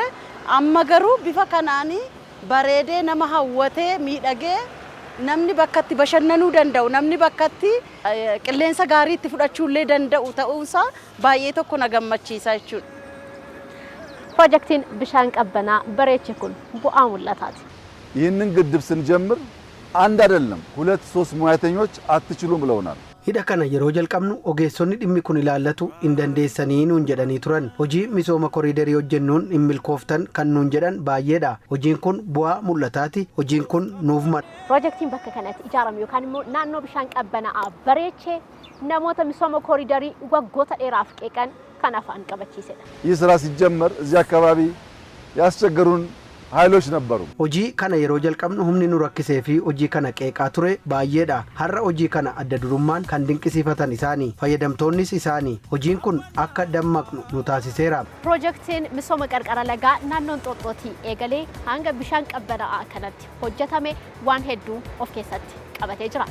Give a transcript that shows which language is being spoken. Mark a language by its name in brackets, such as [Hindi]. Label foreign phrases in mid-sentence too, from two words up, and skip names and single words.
[Oromo] Amma garuu bifa kanaanii bareedee nama hawwatee miidhagee namni bakkatti bashannanuu danda'u namni bakkatti qilleensa gaarii itti fudhachuullee danda'u ta'uusaa baay'ee tokko na gammachiisa jechuudha. Piroojeektiin bishaan qabbanaa bareeche kun bu'aa mul'ataati. [Amharic] ይህንን ግድብ ስንጀምር አንድ አይደለም ሁለት ሶስት ሙያተኞች አትችሉም ብለውናል። [Oromo] hidha kana yeroo jalqabnu ogeessonni dhimmi kun ilaallatu hin dandeessanii nuun jedhanii turan. Hojii misooma koriidarii hojjennuun hin milkooftan kan nuun jedhan baay'eedha. Hojiin kun bu'aa mul'ataati. Hojiin kun nuuf mala. Piroojeektiin bakka kanatti ijaarame yookaan immoo naannoo bishaan qabbanaa'aa bareechee namoota misooma koriidarii waggoota dheeraaf qeeqan kan afaan qabachiisedha. [Amharic] ይህ ስራ ሲጀመር እዚህ አካባቢ ያስቸገሩን ኃይሎች ነበሩ። [Oromo] hojii kana yeroo jalqabnu humni nu rakkisee fi hojii kana qeeqaa ture baay'eedha. Har'a hojii kana adda durummaan kan dinqisiifatan isaanii fayyadamtoonnis isaanii hojiin kun akka dammaqnu nu taasiseera. Piroojeektiin misooma qarqara lagaa naannoon xoxxootii eegalee hanga bishaan qabbanaa'aa kanatti hojjetame waan hedduu of keessatti qabatee jira.